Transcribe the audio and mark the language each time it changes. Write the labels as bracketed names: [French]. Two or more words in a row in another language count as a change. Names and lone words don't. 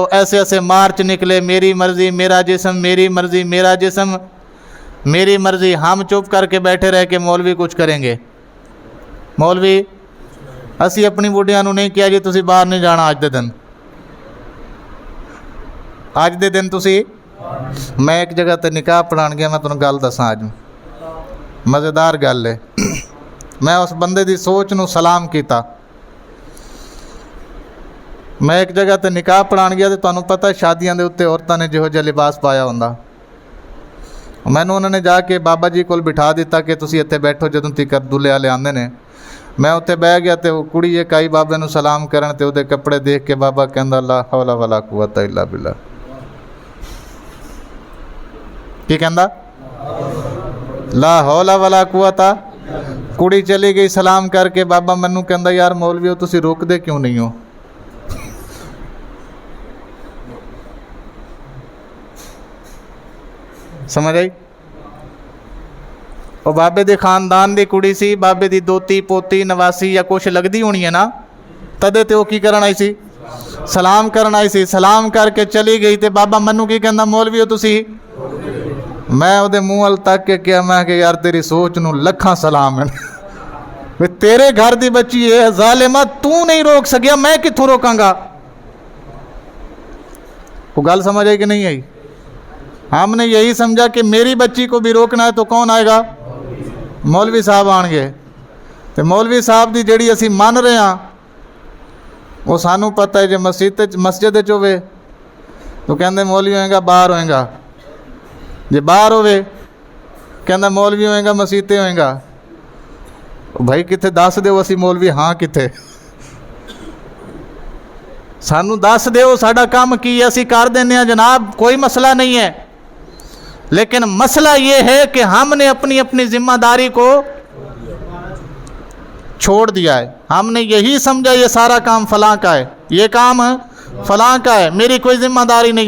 [Urdu] ایسے ایسے مارچ نکلے، میری مرضی میرا جسم، میری مرضی میرا جسم، میری مرضی. ہم چپ کر کے بیٹھے رہ کے مولوی کچھ کریں گے. [Punjabi] مولوی اسی اپنی بڑھیاں نو نہیں کیا جی تسی باہر نہیں جانا اج دے دن تسی. میں ایک جگہ تے نکاح پڑھان گیا، میں تمہیں گل دساں اج مزیدار گل ہے. میں اس بندے دی سوچ نو سلام کیتا. میں ایک جگہ تے نکاح پڑھان گیا، تے تمہیں پتہ شادیاں دے اتنے عورتوں نے جہو جہا لباس پایا ہوندا، مینوں انہوں نے جا کے بابا جی کول بٹھا دیتا کہ تسی اتنے بیٹھو جدوں تیکر دلہے والے آندے نے. میں اتنے بہ گیا تے وہ کڑی ایک آئی بابے نو سلام کرن، تے وہ کپڑے دیکھ کے بابا کہندا [Arabic] لا حول ولا قوت الا باللہ. [Punjabi] کی کہندا؟ [Arabic] لا حول ولا قوت. [Punjabi] کڑی چلی گئی سلام کر کے، بابا منو کہندا یار مولویو تسی روک دے کیوں نہیں ہو؟ [Urdu] سمجھ آئی؟ [Punjabi] وہ بابے دے خاندان دی کڑی سی، بابے دی دوتی پوتی نواسی یا کچھ لگدی ہونی ہے نا، تدے تے وہ کی کرن آئی سی؟ سلام کرن آئی سی. سلام کر کے چلی گئی تے بابا منو کی کہندا مولویو تسی. میں وہ منہ ال تک کے کیا، میں کہ یار تیری سوچ نو لکھاں سلام ہے، تیرے گھر دی بچی ہے ظالمہ، تو نہیں روک سکیا، میں کتھوں روکاں گا؟ وہ گل سمجھ آئی کہ نہیں آئی؟ [Urdu] ہم نے یہی سمجھا کہ میری بچی کو بھی روکنا ہے تو کون آئے گا؟ مولوی صاحب آن گے. [Punjabi] تو مولوی صاحب دی جڑی اسی مان رہے ہیں وہ سانوں پتہ ہے جو مسجد ہوئے تو کہندے مولوی ہوئے گا باہر ہوئے گا، جی باہر ہوئے کہندہ مولوی ہوئے گا مسیتے ہوئے گا. بھائی کتھے دس دے اسی مولوی ہاں کتھے؟ سانوں دس دے ساڈا کام کی ہے، اسی کر دینے ہیں جناب، کوئی مسئلہ نہیں ہے. [Urdu] لیکن مسئلہ یہ ہے کہ ہم نے اپنی ذمہ داری کو چھوڑ دیا ہے. ہم نے یہی سمجھا یہ سارا کام فلاں کا ہے، یہ کام فلاں کا ہے، میری کوئی ذمہ داری نہیں ہے.